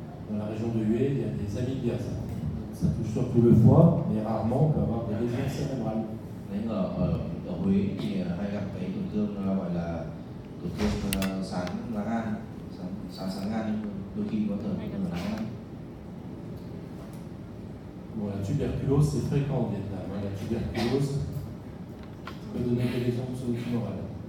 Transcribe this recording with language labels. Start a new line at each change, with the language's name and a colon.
French: Dans la région de Hué, il y a des amybiases. Ça touche surtout le foie, mais rarement on peut avoir des lésions cérébrales.
Vietnamese: Đấy, ở Huế thì hay gặp cái tổn thương gọi là tổn thương sán lá gan, sán gan, nhưng đôi khi có thể là lá gan.
French: Bon, la tuberculose, c'est fréquent au Vietnam. La tuberculose peut donner des lésions pseudo-tumorales.